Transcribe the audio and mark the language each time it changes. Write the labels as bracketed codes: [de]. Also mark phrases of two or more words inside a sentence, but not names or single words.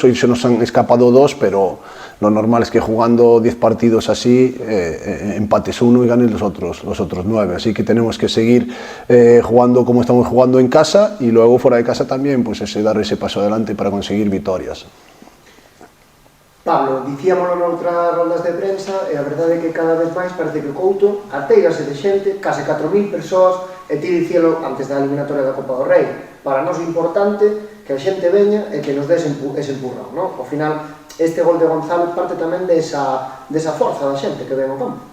[es] Hoy se nos han escapado 2, pero lo normal es que jugando 10 partidos así, empates 1 y ganes los otros 9, así que tenemos que seguir jugando como estamos jugando en casa, y luego fuera de casa también, pues dar ese paso adelante para conseguir victorias. [gl] Pablo, dicíamolo noutras rondas de prensa, e a verdade é que cada vez máis parece que Couto ateigase de xente, case 4.000 persoas, e ti dicíalo antes da eliminatoria da Copa do Rei. Para nós é importante que a xente veña e que nos dese ese empurrón, non? Ao final, este gol de Gonzalo parte tamén desa forza da xente que ven ao campo.